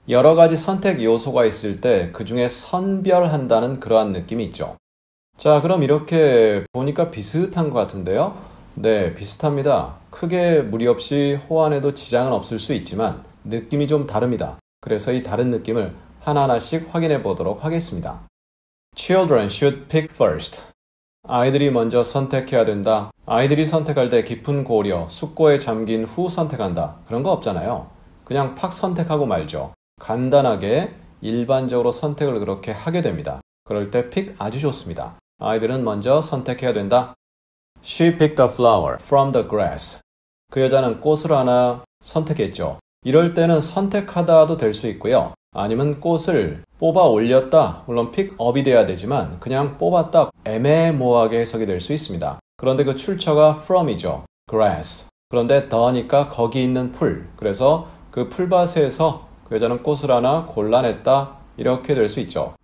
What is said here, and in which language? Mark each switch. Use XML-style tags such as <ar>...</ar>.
<ko>여러 가지 선택 요소가 있을 때 그 중에 선별한다는 그러한 느낌이 있죠. 자, 그럼 이렇게 보니까 비슷한 것 같은데요. 네, 비슷합니다. 크게 무리 없이 호환해도 지장은 없을 수 있지만 느낌이 좀 다릅니다. 그래서 이 다른 느낌을 하나하나씩 확인해 보도록 하겠습니다.</ko> <en>Children should pick first.</en> <ko>아이들이 먼저 선택해야 된다. 아이들이 선택할 때 깊은 고려, 숙고에 잠긴 후 선택한다. 그런 거 없잖아요. 그냥 팍 선택하고 말죠. 간단하게 일반적으로 선택을 그렇게 하게 됩니다. 그럴 때 pick 아주 좋습니다. 아이들은 먼저 선택해야 된다.</ko> <en>She picked a flower from the grass.</en> <ko>그 여자는 꽃을 하나 선택했죠. 이럴 때는 선택하다도 될 수 있고요. 아니면 꽃을 뽑아 올렸다. 물론 pick up이 돼야 되지만 그냥 뽑았다. 애매모호하게 해석이 될 수 있습니다. 그런데 그 출처가 from이죠.</ko> <en>grass.</en> <ko>그런데 the니까 거기 있는 풀. 그래서 그 풀밭에서 그 여자는 꽃을 하나 골라냈다. 이렇게 될 수 있죠.</ko>